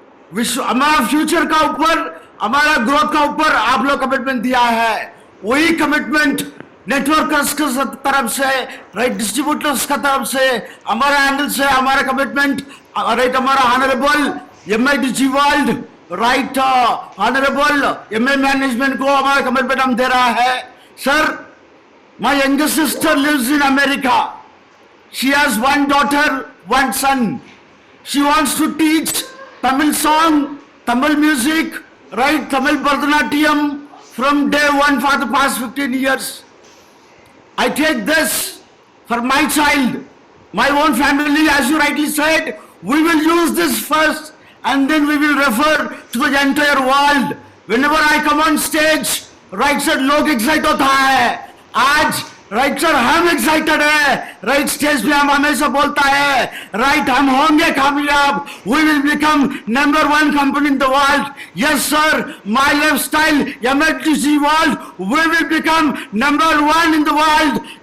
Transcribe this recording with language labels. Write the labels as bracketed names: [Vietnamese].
[Hindi] Future का ऊपर, हमारा ग्रोथ का ऊपर आप लोग कमिटमेंट दिया है, वही कमिटमेंट नेटवर्कर्स की तरफ से राइट, डिस्ट्रीब्यूटर्स का तरफ से, हमारा एंगल से हमारा कमिटमेंट राइट, हमारा ऑनरेबल एमआई डिजी world right, honourable MI management को हमारा कमिटमेंट हम दे रहा है। [English] Sir my younger sister lives in America, she has 1 daughter 1 son, she wants to teach Tamil song, Tamil music, right, Tamil Bharatanatyam from day one for the past 15 years. I take this for my child, my own family. As you rightly said, we will use this first and then we will refer to the entire world. Whenever I come on stage, right sir, लोग excited [Hindi] होता है। आज right sir हम excited है, right stage पे हम हमेशा बोलता है राइट हम होंगे कामयाब, [English] We will become number 1 company in the world. Yes sir, my lifestyle MITC world, we will become number 1 in the world.